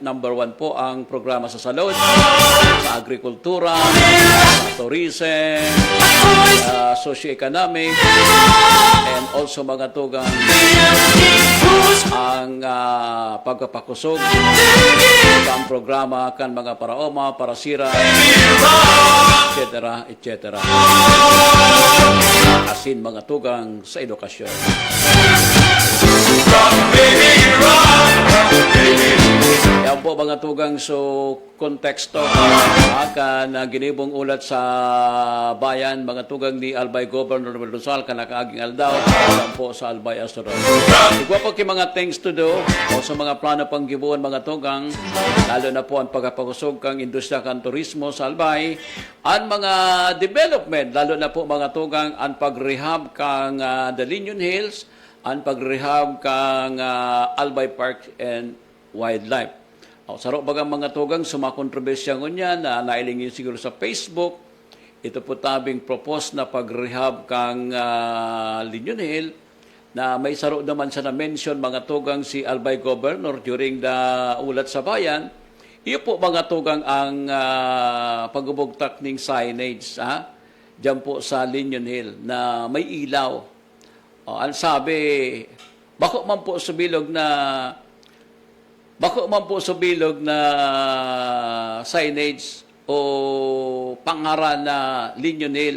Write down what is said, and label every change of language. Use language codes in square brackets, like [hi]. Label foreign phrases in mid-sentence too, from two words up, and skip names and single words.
[bik] Number 1 po ang programa sa salud, sa agrikultura, sa tourism, socio-economic, [en] and also [bik] mga tugang ang pagpapakusog, ang programa kan mga paraoma, parasira, etc. etc. Asin mga tugang sa edukasyon. [en] Rock, baby, rock, baby. [bik] Yan po mga tugang so konteksto akan ginibong ulat sa bayan mga tugang ni Albay Governor Rizal kanakaaging aldaw yan po sa Albay Astro. Igwa po kay mga [en] things to do [bik] o sa mga plano pang gibuon mga tugang lalo na po ang pagkapakusog kang industriya kang turismo sa Albay ang mga development lalo na po mga tugang ang pagrehab kang Dalinon Hills ang pagrehab kang Albay Park and Wildlife. Saro bagang mga tugang sumakontrobesya ngunya na nailingin siguro sa Facebook. Ito po tabing propose na pagrehab kang Dalinon Hill na may saro naman sa na-mention mga tugang si Albay Governor [en] during the [bik] ulat sa bayan. Iyo po mga tugang ang pagubugtak ng signage diyan po sa Dalinon Hill na may ilaw. Ang sabi, bako man po subilog na signage o pangaran na Dalinon Hills.